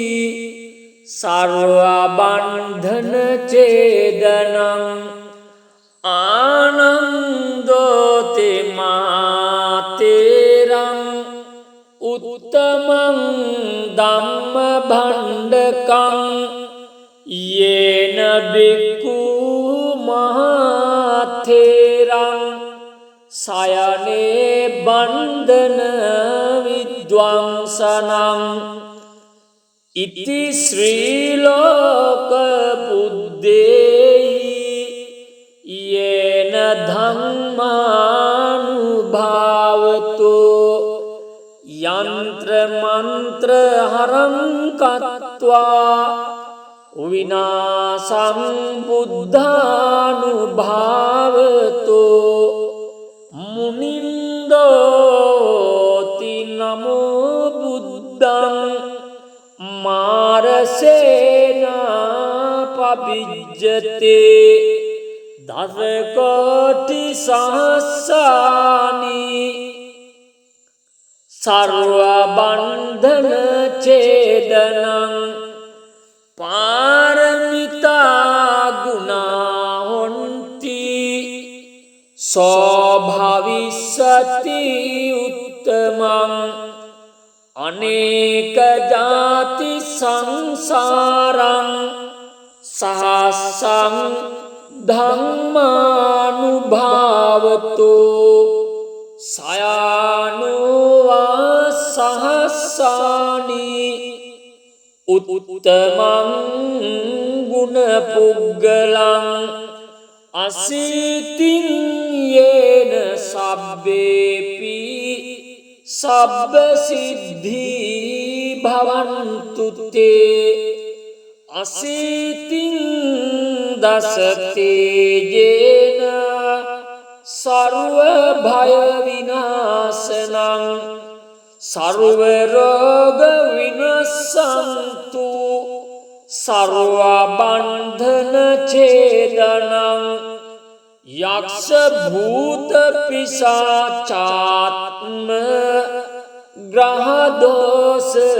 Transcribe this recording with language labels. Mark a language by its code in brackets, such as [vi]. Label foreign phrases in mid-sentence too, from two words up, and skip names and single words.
[pi] සර්වබන්ධන ඡේදනං ආනන්දෝති මාතේරං උත්තමං ධම්ම භණ්ඩකං යේන බික්ඛු මහතේරං සයනේ බන්ධන විද්වංසනං ඉති ශ්‍රී ලෝක බුද්දේහි යේන ධම්මානුභාවතෝ යන්ත්‍ර මන්ත්‍ර හරං කତ୍වා විනාසං බුද්ධානුභාවතෝ මුනින්දෝති නමෝ බුද්ධං මාරසේනා පබිජ්ජතේ දසකෝටි සහස්සානි සර්වබන්ධන ඡේදනං පාරමිතා ගුණා හොන්ති සෝභවිස්සති උත්තමං අනේක ජාති සංසාරං සහස්සං ධම්මානුභාවතෝ සයානුවා සහස්සානි උත්තමං ගුණ පුග්ගලං අසීතින් යේන සබ්බේපි සබ්බ සිද්ධී භවන්තු තේ අසීතින් දසතේ යේන සර්ව භය විනාශනං සර්ව රෝග විනස්සන්තු සර්ව බන්ධන ඡේදනං යක්ෂ භූත පිසාචාත්ම ග්‍රහ දෝෂ